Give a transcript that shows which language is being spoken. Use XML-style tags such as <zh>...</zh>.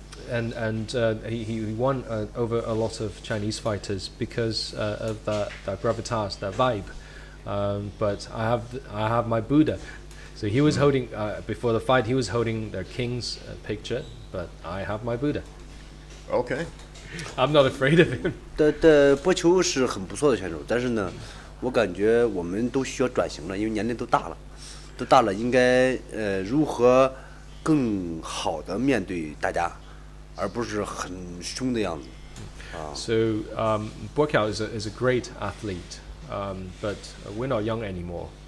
<en>And he won over a lot of Chinese fighters because of that gravitas, that vibe. But I have my Buddha. So he was holding before the fight. He was holding the king's picture, but I have my Buddha. Okay. I'm not afraid of him.</en> <zh>的波球是很不错的选手，但是呢，我感觉我们都需要转型了，因为年龄都大了，应该如何更好的面对大家，而不是很凶的样子。</zh> <en>So Blackout is a great athlete, but we're not young anymore.</en>